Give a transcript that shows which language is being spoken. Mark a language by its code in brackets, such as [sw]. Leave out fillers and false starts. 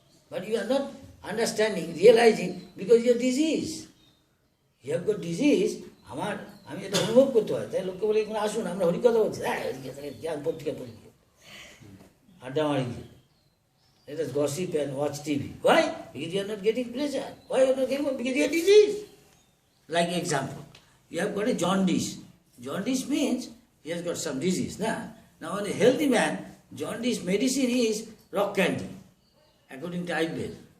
[en] But you are not understanding, realizing, because you are disease. You have got disease. [bn] আমি এটা অনুভব করতে হয়। তাই লোককে বলে এখানে আসুন, আমরা হরিকথা বলছি, পত্রিকা পড়ি, আড্ডা মারি, [en] let us gossip and watch TV. Why? Because you are not getting pleasure. Why you are not getting? Because you are disease. Like example, you have got a jaundice. Jaundice means he has got some disease. Now in a healthy man, jaundice medicine is rock candy, according to Ayurveda.